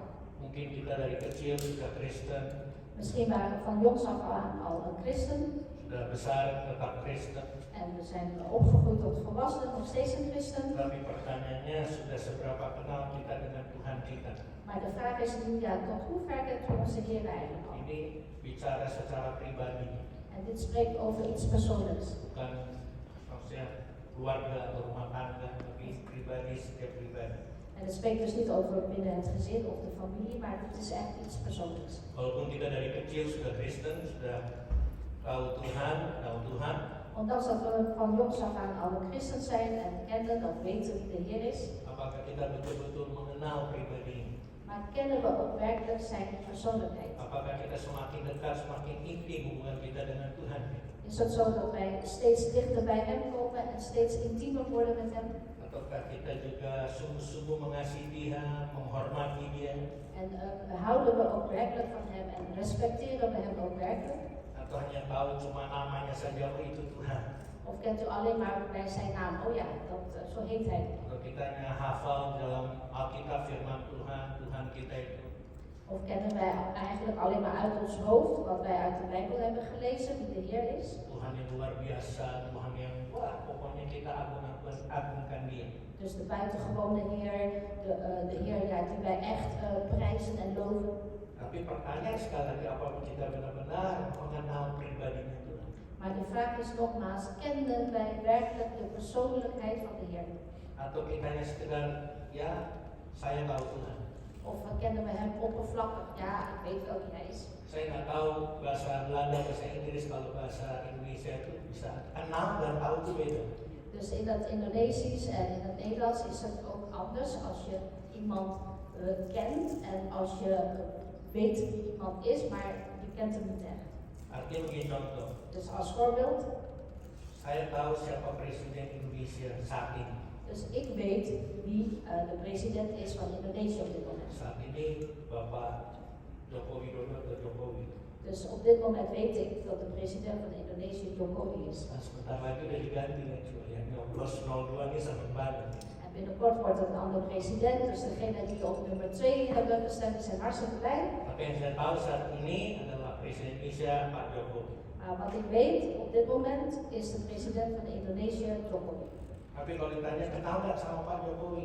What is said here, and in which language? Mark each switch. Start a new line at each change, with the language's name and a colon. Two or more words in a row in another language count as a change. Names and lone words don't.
Indonesian: Mungkin kita dari kecil sudah Kristen,
Dutch: Misschien waren we van jongs af aan al een christen
Indonesian: sudah besar tetap Kristen.
Dutch: en we zijn opgegroeid tot volwassenen, nog steeds een christen.
Indonesian: Tapi pertanyaannya sudah seberapa kenal kita dengan Tuhan kita?
Dutch: Maar de vraag is nu, ja, tot hoe ver kent u onze Heer eigenlijk al?
Indonesian: Ini bicara secara pribadi,
Dutch: En dit spreekt over iets persoonlijks.
Indonesian: bukan maksudnya keluarga atau rumah tangga, tapi pribadi setiap pribadi.
Dutch: En het spreekt dus niet over binnen het gezin of de familie, maar het is echt iets persoonlijks.
Indonesian: Walaupun kita dari kecil sudah Kristen, sudah tahu Tuhan,
Dutch: Ondanks dat we van jongs af aan al een christen zijn en kennen, dat weten wie de Heer is,
Indonesian: apakah kita betul-betul mengenal pribadi ini?
Dutch: maar kennen we ook werkelijk zijn persoonlijkheid?
Indonesian: Apakah kita semakin dekat, semakin intim hubungan kita dengan Tuhan?
Dutch: Is het zo dat wij steeds dichter bij Hem komen en steeds intiemer worden met Hem?
Indonesian: Ataukah kita juga sungguh-sungguh mengasihi Dia, menghormati Dia?
Dutch: En houden we ook werkelijk van Hem en respecteren we Hem ook werkelijk?
Indonesian: Atau hanya tahu cuma namanya saja, oh itu Tuhan?
Dutch: Of kent u alleen maar bij zijn naam? Oh ja, zo heet Hij.
Indonesian: Kalau kita hanya hafal dalam Alkitab firman Tuhan, Tuhan kita itu
Dutch: Of kennen wij eigenlijk alleen maar uit ons hoofd wat wij uit de Bijbel hebben gelezen, wie de Heer is?
Indonesian: Tuhan yang luar biasa, Tuhan yang wah pokoknya kita agungkan Dia.
Dutch: Dus de buitengewone Heer, de Heer ja, die wij echt prijzen en loven.
Indonesian: Tapi pertanyaan sekali lagi, apakah kita benar-benar mengenal pribadinya Tuhan?
Dutch: Maar de vraag is nogmaals, kennen wij werkelijk de persoonlijkheid van de Heer?
Indonesian: Atau kita hanya sekedar, ya saya tahu Tuhan.
Dutch: Of kennen we Hem oppervlakkig? Ja, ik weet wel wie Hij is.
Indonesian: Saya nggak tahu bahasa Belanda, bahasa Inggris, kalau bahasa Indonesia itu bisa kenal dan tahu itu beda.
Dutch: Dus in het Indonesisch en in het Nederlands is het ook anders als je iemand kent en als je weet wie iemand is, maar je kent hem niet echt.
Indonesian: Artinya begini contoh,
Dutch: Dus als voorbeeld,
Indonesian: saya tahu siapa presiden Indonesia saat ini.
Dutch: dus ik weet wie de president is van Indonesië op dit moment.
Indonesian: Saat ini Bapak Joko Widodo atau Jokowi.
Dutch: Dus op dit moment weet ik dat de president van Indonesië Jokowi is.
Indonesian: Nah, sebentar lagi udah diganti nih, yang nyoblos 02 ini sampai banget.
Dutch: En binnenkort wordt het een andere president, dus degene die op nummer 2 hebben gestemd, die zijn hartstikke blij.
Indonesian: Tapi yang saya tahu saat ini adalah presiden Indonesia Pak Jokowi.
Dutch: Maar wat ik weet op dit moment is de president van Indonesië Jokowi.
Indonesian: Tapi kalau ditanya kenal nggak sama Pak Jokowi?